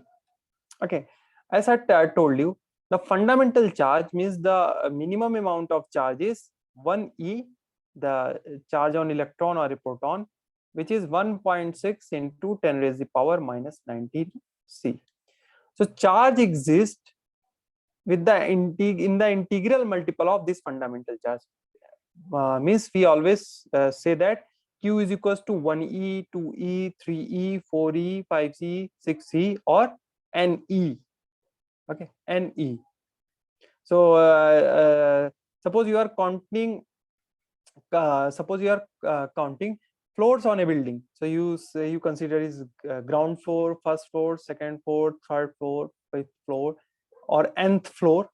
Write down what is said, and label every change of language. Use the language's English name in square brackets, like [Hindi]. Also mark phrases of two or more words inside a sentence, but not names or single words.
[English] Okay, as I told you, the fundamental charge means the minimum amount of charge is 1e, the charge on electron or a proton, which is 1.6 into 10 raised to the power minus 19 C. So charge exists with the in the integral multiple of this fundamental charge. Means we always say that Q is equals to 1e, 2e, 3e, 4e, 5e, 6e, or NE. Okay, NE. So suppose you are counting. Counting floors on a building. So you consider is ground floor, first floor, second floor, third floor, fifth floor, or nth floor.